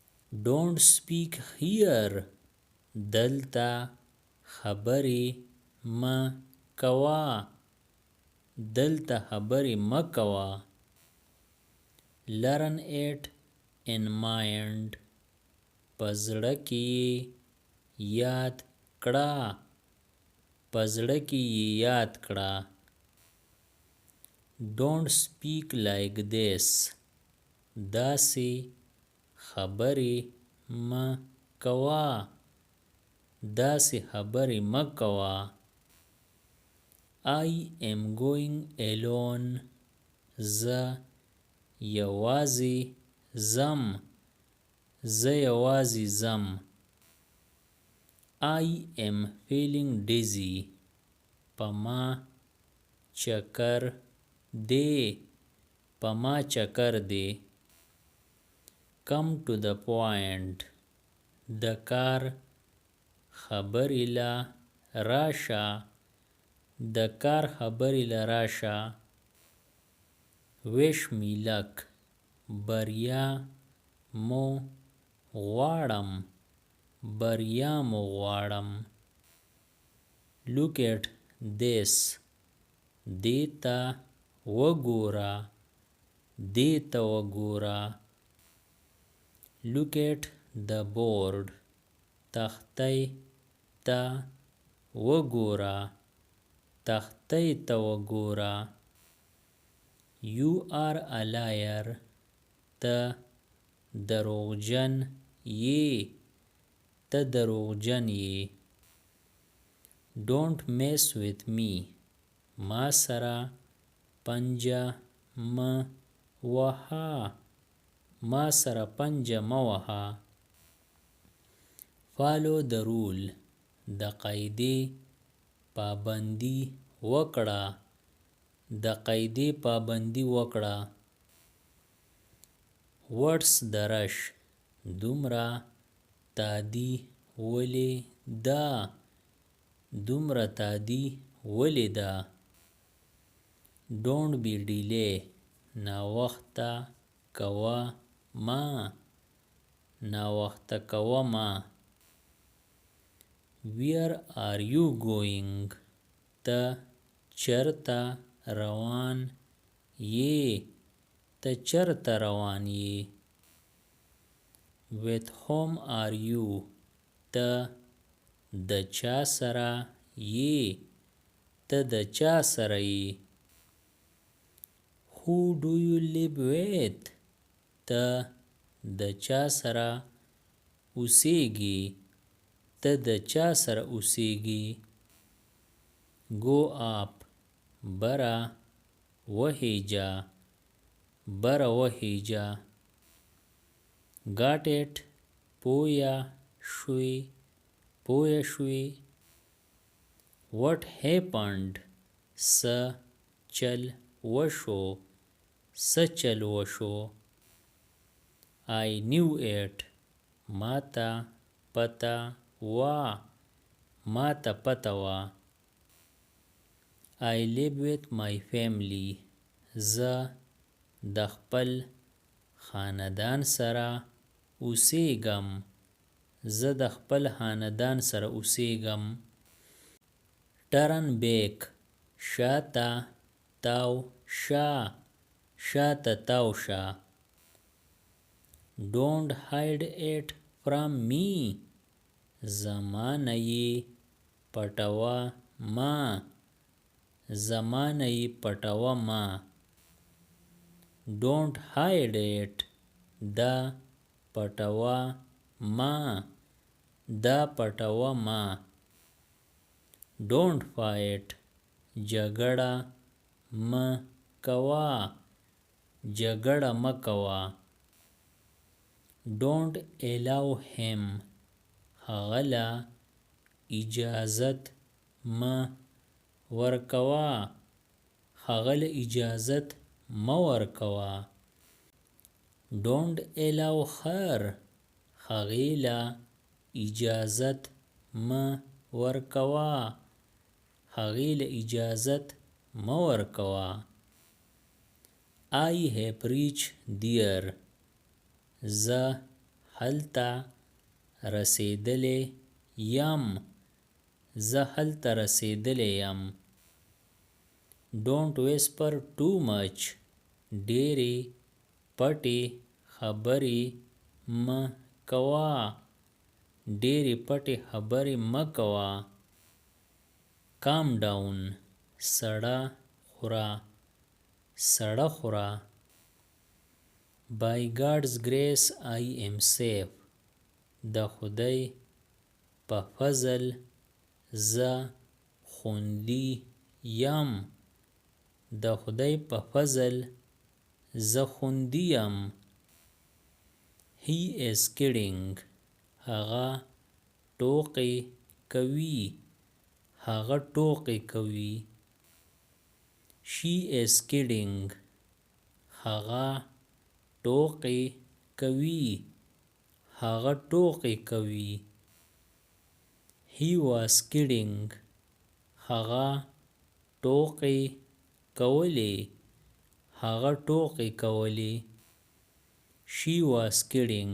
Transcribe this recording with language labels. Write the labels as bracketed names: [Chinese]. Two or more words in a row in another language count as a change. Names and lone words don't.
[English] Don't speak here. [Pashto] دلته خبرې مه کوه. دلته خبرې مه کوه. [English] Learn it in mind. [Pashto] په زړه کې یې یاد کړه. په زړه کې یې یاد کړه. [English] Don't speak like this. [Pashto] داسې خبرې مه کوه. داسې خبرې مه کوه. [English] I am going alone. [Pashto] زه یوازې ځم. زه یوازې ځم. [English] I am feeling dizzy. [Pashto] په ما چکر دی. په ما چکر دی. [English] Come to the point. [Pashto] د کار خبرې له راشه. د کار خبرې له راشه. [English] Wish me luck. [Pashto] بریا مو غواړم. بریا مو غواړم. [English] Look at this. [Pashto] دې ته وګوره. دې ته وګوره. [English] Look at the board. [Pashto] تختې ته وګوره. تختې ته وګوره. [English] You are a liar. [Pashto] ته دروغجن یې. ته دروغجن یې. [English] Don't mess with me. [Pashto] ما سره پنجه مه وهه. ما سره پنجه مه وهه. [English] Follow the rule. [Pashto] د قاعدې پابندي وکړه. د قاعدې پابندي وکړه. [English] What's the rush. [Pashto] دومره تادي ولې ده. دومره تادي ولې ده. [English] Don't be delay. [Pashto] ناوخته کوه مه. ناوخته کوه مه. [English] Where are you going. [Pashto] ته چرته روان یې. ته چرته روان یې. [English] With whom are you. [Pashto] ته د چا سره یې. ته د چا سره یې. [English] Who do you live with. [Pashto] ته د چا سره اوسېږې. ته د چا سره اوسېږې. [English] Go up. [Pashto] بره وخیژه. بره وخیژه. [English] Got it. [Pashto] پوه شوې. پوه شوې. [English] What happened. [Pashto] څه چل وشو. څه چل وشو. [English] I knew it. [Pashto] ماته پته وه. ماته پته وه. [English] I live with my family. [Pashto] زه د خپل خاندان سره اوسېږم. زه د خپل خاندان سره اوسېږم. [English] Turn back. [Pashto] شاته تاو شه. شاته تاو شه. [English] Don't hide it from me. [Pashto] زما نه یې پټوه مه. زما نه یې پټوه مه. [English] Don't hide it. [Pashto] دا پټوه مه. دا پټوه مه. [English] Don't fight. [Pashto] جګړه مه کوه. جګړه مه کوه. [English] Don't allow him. [Pashto] هغه له اجازت مه ورکوه. هغه له اجازت مه ورکوه. [English] Don't allow her. [Pashto] هغې له اجازت مه ورکوه. هغې له اجازت مه ورکوه. [English] I have reached there. [Pashto] زه هلته رسیدلی یم. زه هلته رسیدلی یم. [English] Don't whisper too much. [Pashto] ډېرې پټې خبرې مه کوه. ډېرې پټې خبرې مه کوه. [English] Calm down. [Pashto] سړه خوره. سړه خوره. [English] By God's grace I am safe. [Pashto] د خدای په فضل زه خوندي یم. د خدای په فضل زه خوندي یم. [English] He is kidding. [Pashto] هغه ټوکې کوي. هغه ټوکې کوي. [English] She is kidding. [Pashto] هغه ټوکې کوي. هغه ټوکې کوي. [English] He was kidding. [Pashto] هغه ټوکې کولې. هغه ټوکې کولې. [English] She was kidding.